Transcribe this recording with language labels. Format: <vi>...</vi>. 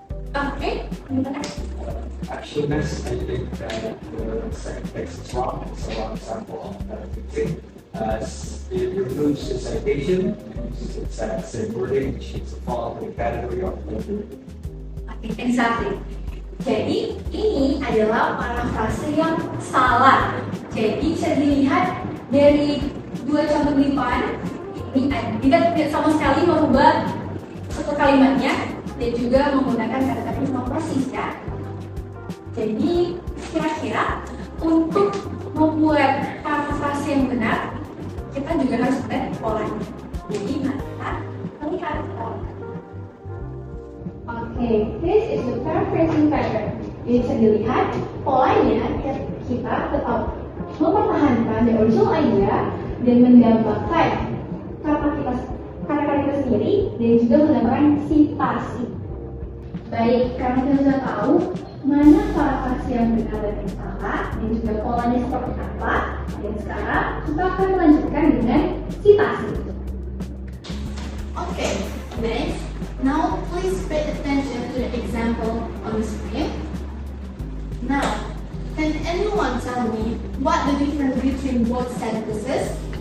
<en>Okay, Actually, next, I think that the second text is wrong. It's a wrong example of fixing. As it removes the citation, and uses exact same wording, which is a fall in the category of plagiarism. Okay, exactly.</en> <id>Jadi ini adalah parafrase yang salah. Jadi bisa dilihat dari dua contoh di depan. Ini kita tidak sama sekali merubah satu kalimatnya dan juga menggunakan kata-kata yang sama persis ya. Jadi kira-kira untuk membuat parafrase yang benar, kita juga harus lihat polanya. Jadi kita melihat polanya.</id> <en>Okay, this is the paraphrasing pattern.</en> <id>Bisa dilihat polanya kita tetap mempertahankan</id> <en>the original idea</en> <id>dan mendapatkan kata-kata kita sendiri dan juga mendapatkan citasi. Baik, karena kita sudah tahu mana parafrase yang benar dan yang salah, dan juga polanya seperti apa. Dan sekarang kita akan melanjutkan dengan citasi.</id> <en>Okay, next. Now please pay attention to the example on the screen. Now, can anyone tell me what the difference between both sentences?</en>